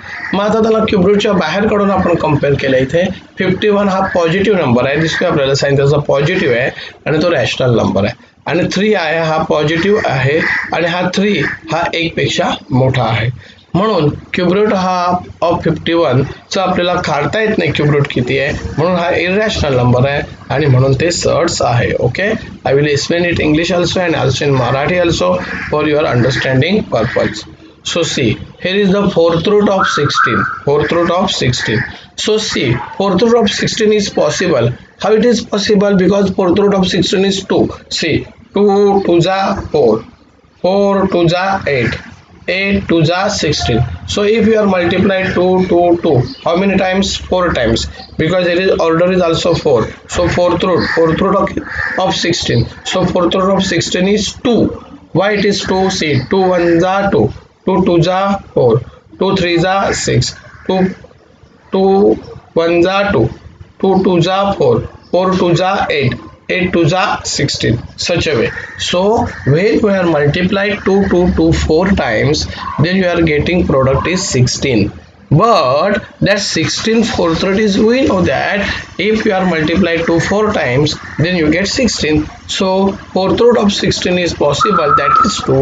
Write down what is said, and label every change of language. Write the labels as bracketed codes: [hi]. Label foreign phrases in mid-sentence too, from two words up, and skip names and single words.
[mr] मग आता त्याला [en] cube root [mr] बाहेर काढून आपण कम्पेअर केलं. इथे 51 हा [en] positive number [mr] आहे, दिसतोय आपल्याला साइन त्याचा पॉझिटिव्ह आहे आणि तो [en] rational number [mr] आहे. आणि 3 आहे हा पॉझिटिव्ह आहे आणि हा 3 हा 1 पेक्षा मोठा आहे. म्हणून [en] cube root [mr] हा ऑफ 51 चा आपल्याला काढता येत नाही [en] cube root [mr] किती आहे, म्हणून हा [en] irrational number [mr] आहे आणि म्हणून ते सर्ड्स आहे. ओके, [en] I will explain it English also and also in Marathi also for your understanding purpose. So see, here is the fourth root of 16. Fourth root of 16. So see, fourth root of 16 is possible. How it is possible? Because fourth root of 16 is 2. See, 2 2 ja 4, 4 2 ja 8, 8 2 ja 16. So if you are multiply 2 2 2, how many times? 4 times. Because there is order is also 4. So fourth root of 16. So fourth root of 16 is 2. Why it is 2? See, 2 1 ja 2. 2 2 ja 4, 2 3 ja 6, 2 1 ja 2, 2 2 ja 4, 4 2 ja 8, 8 2 ja 16. Such a way. So when we are multiplied 2 2 2 4 times, then you are getting product is 16. But that 16 fourth root is, we know that if you are multiplied 2 4 times, then you get 16. So fourth root of 16 is possible, that is 2.